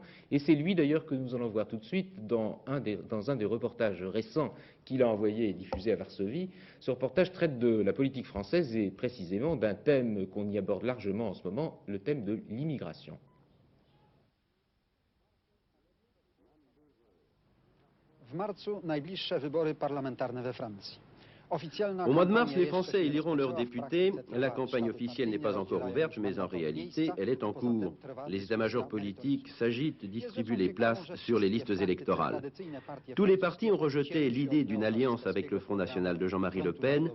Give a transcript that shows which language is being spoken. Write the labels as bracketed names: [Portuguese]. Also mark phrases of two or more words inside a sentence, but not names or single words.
[French] Et c'est lui d'ailleurs que nous allons voir tout de suite dans un des reportages récents qu'il a envoyé et diffusé à Varsovie. Ce reportage traite de la politique française et précisément d'un thème qu'on y aborde largement en ce moment, le thème de l'immigration. [Polish] W marcu najbliższe wybory parlamentarne we Francji. [French] Au mois de mars, les Français éliront leurs députés. La campagne officielle n'est pas encore ouverte, mais en réalité, elle est en cours. Les états-majors politiques s'agitent, distribuent les places sur les listes électorales. Tous les partis ont rejeté l'idée d'une alliance avec le Front National de Jean-Marie Le Pen.